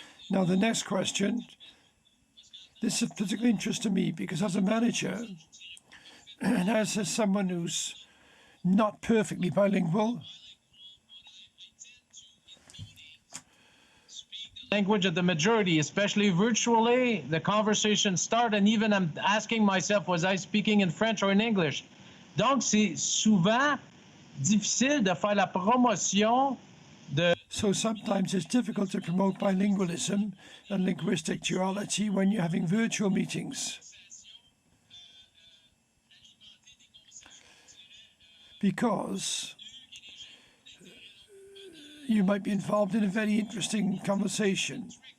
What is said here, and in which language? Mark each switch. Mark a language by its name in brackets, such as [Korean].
[English] Now the next question. This is of particular interest to me because as a manager, and as someone who's not perfectly bilingual, language of the majority, especially virtually, the conversation start, and even I'm asking myself, was I speaking in French or in English? [French] Donc, c'est souvent difficile de faire la promotion de... [English] So sometimes it's difficult to promote bilingualism and linguistic duality when you're having virtual meetings. Because you might be involved in a very interesting conversation.